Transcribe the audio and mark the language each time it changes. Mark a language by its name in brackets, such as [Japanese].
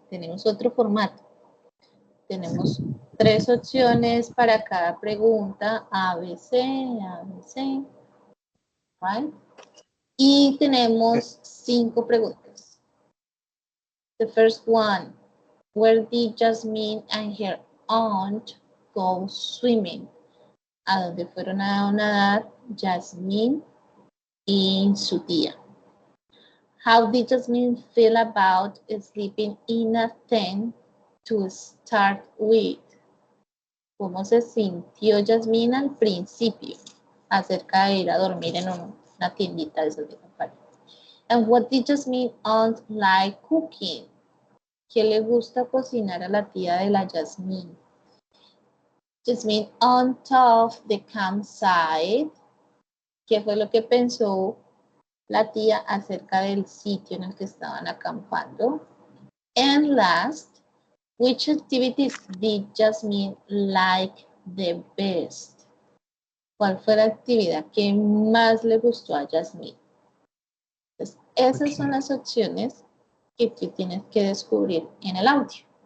[Spanish] Tenemos otro formato. Tenemos 3 opciones para cada pregunta, ABC, ABC, right? Y tenemos 5 preguntas. [English] The first one, where did Jasmine and her aunt go swimming? [Spanish] ¿A dónde fueron a nadar Jasmine y su tía? [English] How did Jasmine feel about sleeping in a tent to start with? [Spanish] ¿Cómo se sintió Jasmine al principio acerca de ir a dormir en una tiendita de esas de campaña? [English] And what did Jasmine aunt like cooking? [Spanish] ¿Qué le gusta cocinar a la tía de la Jasmine? [English] Jasmine on top the campsite. [Spanish] ¿Qué fue lo que pensó la tía acerca del sitio en el que estaban acampando? [English] And last, which activities did Jasmine like the best? [Spanish] ¿Cuál fue la actividad que más le gustó a Jasmine? Entonces, esas son las opciones que tú tienes que descubrir en el audio.